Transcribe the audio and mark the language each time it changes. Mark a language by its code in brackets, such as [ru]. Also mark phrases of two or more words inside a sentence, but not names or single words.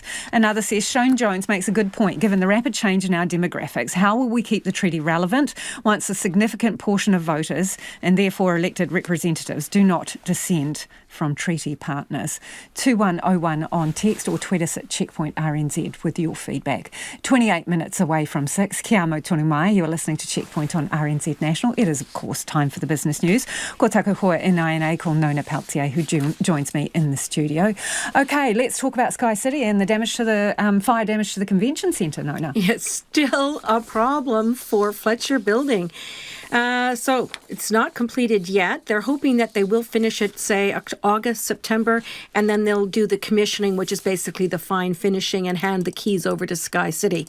[en] Another says, Shone Jones makes a good point. Given the rapid change in our demographics, how will we keep the treaty relevant once a significant portion of voters, and therefore elected representatives, do not descend from treaty partners? 2101 on text or tweet us at Checkpoint RNZ with your feedback. 28 minutes away from 6. [mi] Kia mau tonu mai. [en] You are listening to Checkpoint on RNZ National. It is, of course, time for the business news. [mi] Ko taku hoa [en] NINA called Nona Peltier, who joins me in the studio. Okay, let's talk about Sky City and the damage to the fire damage to the convention centre, Nona. It's still a problem for Fletcher Building. So it's not completed yet. They're hoping that they will finish it, say, August, September, and then they'll do the commissioning, which is basically the fine finishing, and hand the keys over to Sky City.